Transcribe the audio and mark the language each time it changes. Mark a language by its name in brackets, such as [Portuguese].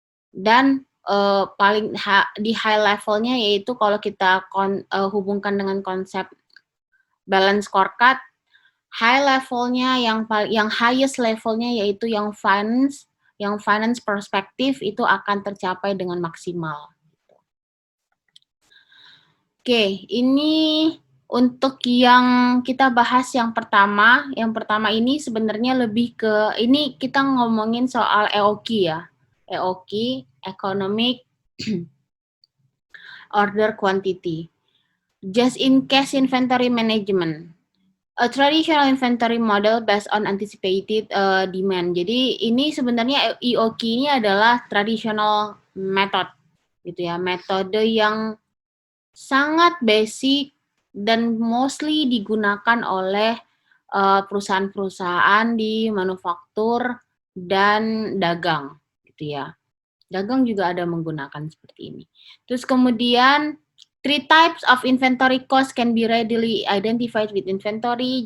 [Indonesian] Dan paling di high levelnya yaitu kalau kita hubungkan dengan konsep balance scorecard, high levelnya yang highest levelnya yaitu yang finance perspektif itu akan tercapai dengan maksimal. Oke, ini untuk yang kita bahas yang pertama ini sebenarnya lebih ke, ini kita ngomongin soal EOQ ya. [English] EOQ, Economic Order Quantity. Just in case inventory management. A traditional inventory model based on anticipated demand. [Indonesian] Jadi ini sebenarnya EOQ ini adalah traditional method gitu ya, metode yang sangat basic dan mostly digunakan oleh perusahaan-perusahaan di manufaktur dan dagang gitu ya. Dagang juga ada menggunakan seperti ini. Terus kemudian [English] 3 types of inventory cost can be readily identified with inventory.